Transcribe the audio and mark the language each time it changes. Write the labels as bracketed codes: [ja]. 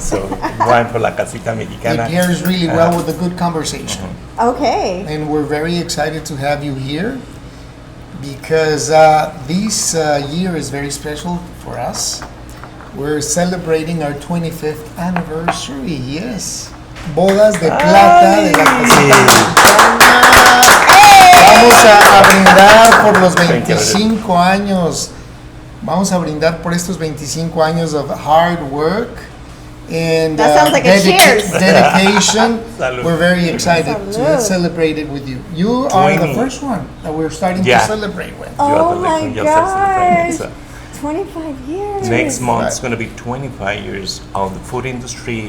[en] So wine for La Casita Mexicana. It pairs really well with a good conversation. Okay. And we're very excited to have you here because this year is very special for us. We're celebrating our 25th anniversary, yes. [es] Bodas de Plata de la Casita Mexicana. Vamos a brindar por los 25 años. Vamos a brindar por estos 25 años [en] of hard work and that sounds like a cheers. dedication. We're very excited [es] Salud. [en] to celebrate it with you. You are the first one that we're starting to celebrate with. Oh my gosh. 25 years. Next month it's going to be 25 years on the food industry.